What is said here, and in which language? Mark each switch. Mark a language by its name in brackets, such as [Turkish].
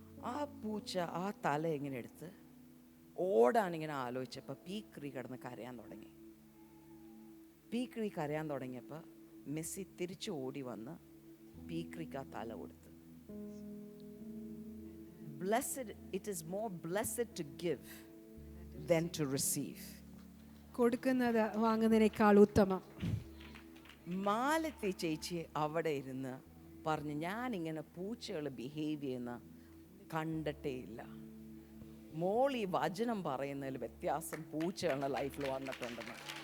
[Malayalam] ആ പൂച്ച ആ തല ഇങ്ങനെ എടുത്ത് ഓടാനിങ്ങനെ ആലോചിച്ചപ്പോൾ പീക്രി കിടന്ന് കരയാൻ തുടങ്ങി. പീക്രി കരയാൻ തുടങ്ങിയപ്പോൾ മെസ്സി തിരിച്ചു ഓടി വന്ന് പീക്രിക്ക് ആ തല കൊടുത്ത്. [English] Blessed, it is more blessed to give than to receive. [Malayalam] കൊടുക്കുന്നത് വാങ്ങുന്നതിനേക്കാൾ ഉത്തമം. മാലതി ചേച്ചി അവിടെ ഇരുന്ന് പറഞ്ഞു, ഞാനിങ്ങനെ പൂച്ചകൾ ബിഹേവ് ചെയ്യുന്ന കണ്ടിട്ടേ ഇല്ല. മോൾ ഈ വചനം പറയുന്നതിൽ വ്യത്യാസം പൂച്ചകളുടെ ലൈഫിൽ വന്നിട്ടുണ്ടെന്ന്.